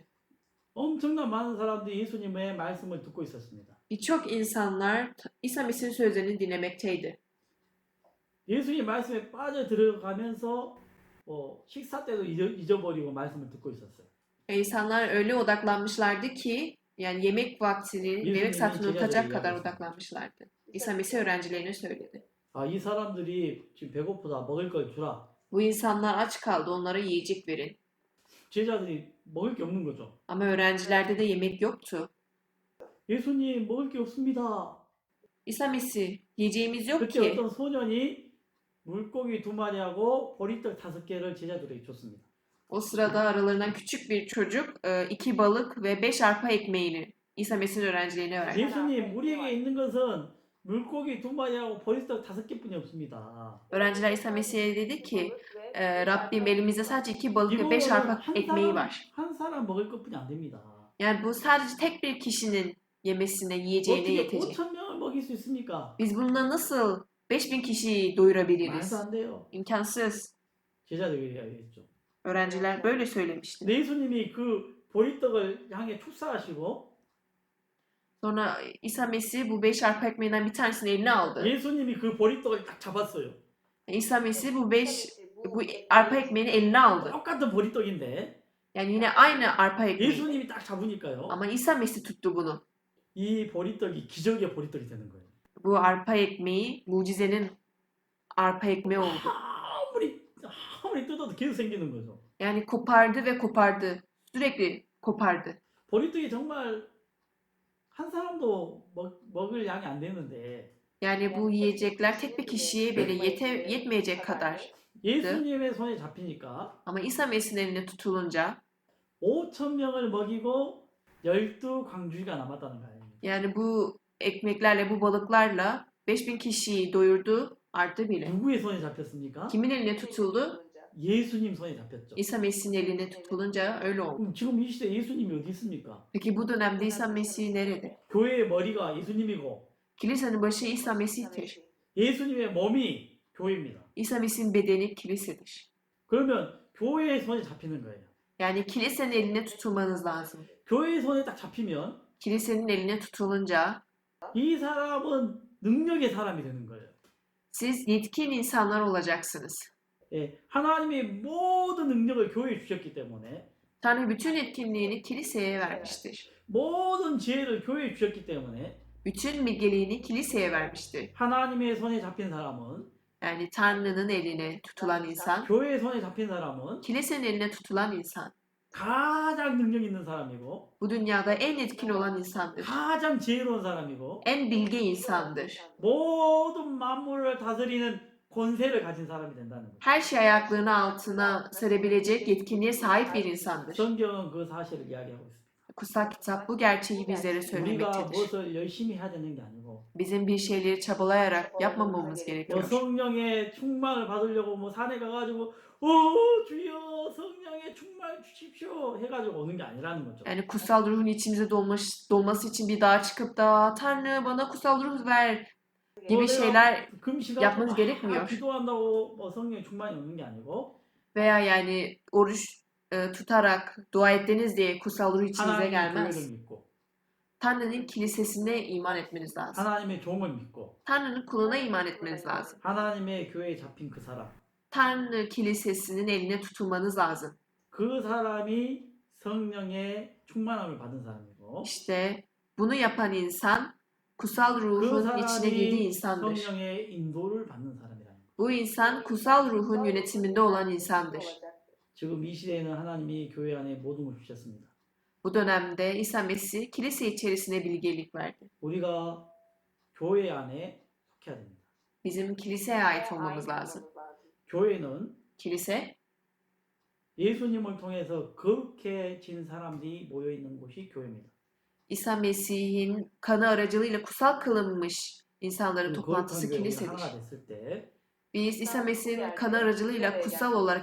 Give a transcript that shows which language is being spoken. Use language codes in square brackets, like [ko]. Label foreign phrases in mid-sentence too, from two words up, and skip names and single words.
[ko] 엄청난 많은 사람들이 예수님의 말씀을 듣고 있었습니다. [tr] Birçok insanlar İsa Mesih'in sözlerini dinlemekteydi. [ko] 예수님 말씀에 빠져 들어가면서 식사 때도 잊어버리고 말씀을 듣고 있었어요. [tr] İnsanlar öyle odaklanmışlardı ki yani yemek vaktini, yemek saatini unutacak kadar odaklanmışlardı. İsa Mesih öğrencilerine söyledi. [ko] 아, 이 사람들이 지금 배고프다. 먹을 걸 주라. [tr] Bu insanlar aç kaldı, onlara yiyecek verin. [ko] 제자들이 먹을 게 없는 거죠. [tr] Ama öğrencilerde de yemek yoktu. [ko] 예수님 먹을 게 없습니다. [tr] İsa Mesih, yiyeceğimiz yok [ko] 그때 [tr] ki. [ko] 어떤 소년이 물고기 2마리하고 보리떡 5개를 제자들에게 줬습니다. [tr] O sırada aralarından küçük bir çocuk 2 balık ve 5 arpa ekmeğini İsa Mesih'in öğrencilerine verdi. [ko] 예수님 우리에게 있는 것은 물고기 2마리하고 보리떡 5개뿐이 없습니다. [tr] Öğrenciler İsa Mesih'e dedi ki Rabbim elimizde sadece 2 balık ve 5 [ko] 이거는 [tr] arpa ekmeği var. [ko] 한 사람 먹을 것뿐이 안 됩니다. [tr] Yani bu sadece tek bir kişinin yemesine, yiyeceğine [ko] 어떻게 [tr] yetecek. [ko] 5,000명을 먹일 수 있습니까? [tr] Biz bununla nasıl 5000 kişiyi doyurabiliriz? [ko] 말도 안 돼요. [tr] İmkansız. [ko] 제자들이 이야기했죠. [tr] Öğrenciler böyle söylemişti. [ko] 근데 예수님이 그 보리떡을 향해 축사하시고 [tr] Sonra İsa Mesih bu 5 arpa ekmeğinden bir tanesini eline aldı. [ko] 예수님이 그 보리떡을 딱 잡았어요. [tr] İsa Mesih bu arpa ekmeğini eline aldı. [ko] 똑같은 보리떡인데 [tr] Yani yine aynı arpa ekmeği. [ko] 예수님이 딱 잡으니까요. [tr] Ama İsa Mesih tuttu bunu. [ko] 이 보리떡이 기적의 보리떡이 되는 거예요. [tr] Bu arpa ekmeği mucizenin arpa ekmeği oldu. [ko] 아무리 뜯어도 계속 생기는 거죠. [tr] Yani kopardı ve kopardı. Sürekli kopardı. [ko] 보리떡이 정말 한 사람도 먹을 양이 안 되는데 [tr] Yani bu yiyecekler tek bir kişiye bile yetmeyecek kadar. [ko] 예수님의 손에 잡히니까 [tr] Ama İsa Mesih'in eline tutulunca [ko] 5,000명을 먹이고 12광주리가 남았다는 거예요. [tr] yani bu ekmeklerle bu balıklarla 5000 kişiyi doyurdu artı bile. [ko] 누구의 손에 잡혔습니까? [tr] Kimin eline tutuldu? [ko] 예수님 손에 잡혔죠. [tr] İsa Mesih'in eline tutulunca öyle oldu. [ko] 그럼 지금 이 시대 예수님이 어디 있습니까? [tr] Peki bu dönemde İsa Mesih nerede? [ko] 교회의 머리가 예수님이고 [tr] Kilisenin başı İsa Mesih'tir. [ko] 예수님의 몸이 교회입니다. [tr] İsa Mesih'in bedeni kilisedir. [ko] 그러면 교회의 손에 잡히는 거예요. [tr] Yani kilisenin eline tutulmanız lazım. [ko] 교회의 손에 딱 잡히면 [tr] Kilisenin eline tutulunca [ko] 이 사람은 능력의 사람이 되는 거예요. [tr] siz yetkin insanlar olacaksınız. [ko] 예, 하나님이 모든 능력을 교회에 주셨기 때문에 [tr] Tanrı bütün yetkinliğini kiliseye vermiştir. [ko] 모든 지혜를 교회에 주셨기 때문에 [tr] Bütün bilgeliğini kiliseye vermiştir. [ko] 하나님의 손에 잡힌 사람은 [tr] Yani Tanrı'nın eline tutulan insan, [ko] 교회의 손에 잡힌 사람은 [tr] kilisenin eline tutulan insan. [ko] 가장 능력 있는 사람이고 [tr] Bu dünyada en etkin olan insandır. [ko] 가장 지혜로운 사람이고 [tr] En bilge insandır. [ko] 모든 만물을 다스리는 권세를 가진 사람이 된다는 거예요. [tr] Her şey ayaklarının altına serebilecek yetkinliğe sahip bir insandır. [ko] 성경은 그 사실을 이야기하고 있습니다. [tr] Kutsal kitap bu gerçeği bizlere [ko] 우리가 [tr] söylemektedir. [ko] 무엇을 열심히 해야 되는 게 아니고 [tr] Bizim bir şeyleri çabalayarak yapmamamız [ko] 뭐 [tr] gerekiyor. [ko] 성령의 충만을 받으려고 뭐 산에 가가지고 주여 성령의 충만 주십시오 해가지고 오는 게 아니라는 거죠. [tr] Yani kutsal ruhun içimize dolması için bir dağa çıkıp da Tanrı bana kutsal ruh ver gibi şeyler [ko] 금식하고 [tr] yapmanız gerekmiyor. [ko] 기도한다고 뭐 성령의 충만이 오는 게 아니고 [tr] veya yani oruç tutarak dua ettiniz diye kutsal ruh içinize [ko] 하나님의 [tr] gelmez. [ko] 교회를 믿고 [tr] Tanrı'nın kilisesine iman etmeniz lazım. [ko] 하나님의 종을 믿고 [tr] Tanrı'nın kuluna iman etmeniz lazım. [ko] 하나님의 교회에 잡힌 그 사람 [tr] Tanrı kilisesinin eline tutulmanız lazım. [ko] 그 사람이 성령의 충만함을 받은 사람이고 [tr] İşte bunu yapan insan kutsal [ko] 그 [tr] ruhun içine girdiği [ko] 사람이 [tr] insandır. [ko] 성령의 인도를 받는 사람이라는 거예요. [tr] Bu insan kutsal ruhun yönetiminde olan insandır. [ko] 지금 이 시대에는 하나님이 교회 안에 모든 걸 주셨습니다. [tr] Bu dönemde İsa Mesih kilise içerisine bilgelik verdi. [ko] 우리가 교회 안에 속해야 됩니다. [tr] Bizim kiliseye ait olmamız lazım. [ko] 교회는 [tr] Kilise [ko] 예수님을 통해서 거룩해 진 사람들이 모여 있는 곳이 교회입니다. [tr] İsa Mesih'in kanı aracılığıyla kutsal kılınmış insanların [ko] 그 [tr] toplantısı [ko] 거룩한 교회가 [tr] kilisedir. [ko] 하나가 됐을 때, [tr] Biz İsa Mesih'in kanı aracılığıyla kutsal olarak